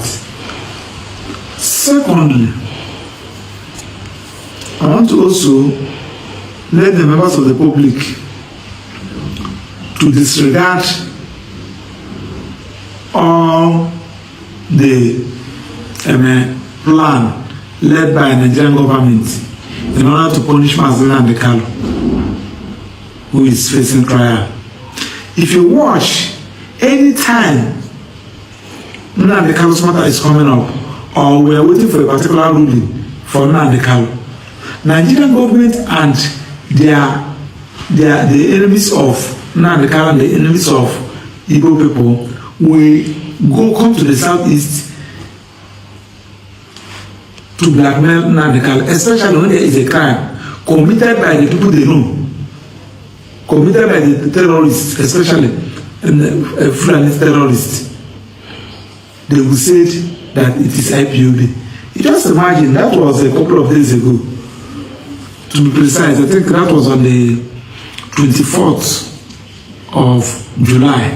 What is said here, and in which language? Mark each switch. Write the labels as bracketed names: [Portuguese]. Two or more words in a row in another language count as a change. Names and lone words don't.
[English] Secondly, I want to also let the members of the public to disregard all the plan led by the Nigerian government in order to punish Nnamdi Kanu, who is facing trial. If you watch, any time Nnamdi Kanu's matter is coming up, or we are waiting for a particular ruling for Nnamdi Kanu, Nigerian government and the enemies of Nnamdi Kanu, the enemies of Igbo people, will come to the southeast to blackmail Nnamdi Kanu, especially when there is a crime committed by the people they know, committed by the terrorists, especially Fulani terrorists. They will say that it is IPOB. You just imagine, that was a couple of days ago. To be precise, I think that was on the 24th of July.